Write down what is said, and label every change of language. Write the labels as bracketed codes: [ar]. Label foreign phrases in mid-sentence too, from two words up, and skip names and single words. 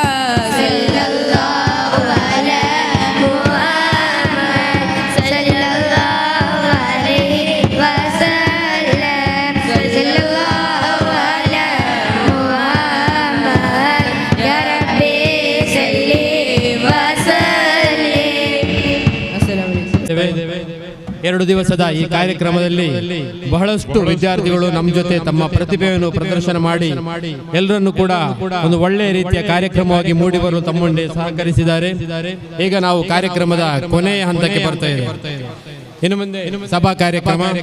[ar] صلى الله على محمد صلى الله عليه وسلم صلى الله على محمد يا ربي صل وسلم. [kn] ಎರಡು ದಿವಸದ ಈ ಕಾರ್ಯಕ್ರಮದಲ್ಲಿ ಬಹಳಷ್ಟು ವಿದ್ಯಾರ್ಥಿಗಳು ನಮ್ಮ ಜೊತೆ ತಮ್ಮ ಪ್ರತಿಭೆಯನ್ನು ಪ್ರದರ್ಶನ ಮಾಡಿ ಎಲ್ಲರನ್ನು ಕೂಡ ಒಂದು ಒಳ್ಳೆಯ ರೀತಿಯ ಕಾರ್ಯಕ್ರಮವಾಗಿ ಮೂಡಿ ಬರಲು ತಮ್ಮೊಂದಿಗೆ ಸಹಕರಿಸಿದ್ದಾರೆ. ಈಗ ನಾವು ಕಾರ್ಯಕ್ರಮದ ಕೊನೆಯ ಹಂತಕ್ಕೆ ಬರ್ತಾ ಇದ್ದೇವೆ. ಇನ್ನು ಮುಂದೆ ಸಭಾ ಕಾರ್ಯಕ್ರಮ.